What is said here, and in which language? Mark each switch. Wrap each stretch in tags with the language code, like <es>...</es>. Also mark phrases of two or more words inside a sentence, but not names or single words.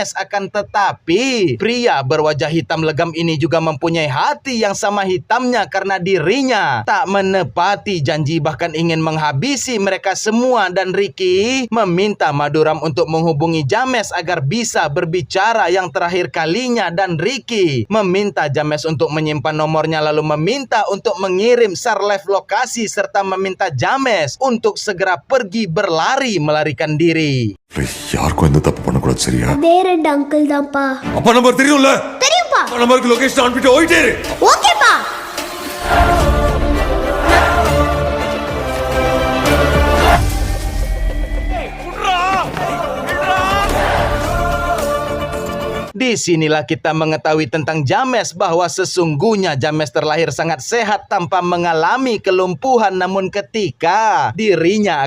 <id>Akan tetapi pria berwajah hitam legam ini juga mempunyai hati yang sama hitamnya karena dirinya tak menepati janji, bahkan ingin menghabisi mereka semua, dan Ricky meminta Maduram untuk menghubungi James agar bisa berbicara yang terakhir kalinya, dan Ricky meminta James untuk menyimpan nomornya lalu meminta untuk mengirim</id> <en>share live</en> <id>lokasi serta meminta James untuk segera pergi berlari melarikan diri.</id> <ta>யாருக்கும் எந்த தப்பு பண்ணக்கூடாது, சரியா? அதே ரெண்டு அங்கிள் தான்ப்பா. அப்பா நம்பர் தெரியும்ல? தெரியும்பா. அப்பா நம்பருக்கு லொகேஷன் அனுப்பிட்டு ஓடிட்டே இரு. ஓகேப்பா.</ta> <id>Disinilah kita mengetahui tentang James bahwa sesungguhnya James terlahir sangat sehat tanpa mengalami kelumpuhan, namun ketika dirinya</id>